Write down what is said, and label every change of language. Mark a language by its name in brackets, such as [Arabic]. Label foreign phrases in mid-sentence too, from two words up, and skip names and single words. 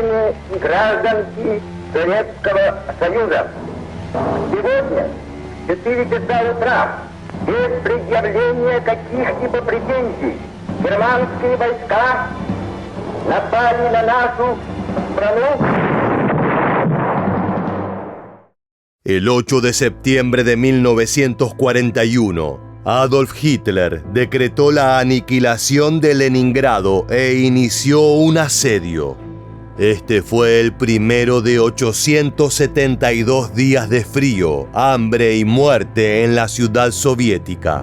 [Russian] и гражданки Советского Союза. Сегодня, в 4 часа утра, без предъявления каких-либо претензий, германские войска напали на нашу страну. [Spanish] El 8 de septiembre de 1941, Adolf Hitler decretó la aniquilación de Leningrado e inició un asedio. Este fue el primero de 872 días de frío, hambre y muerte en la ciudad soviética.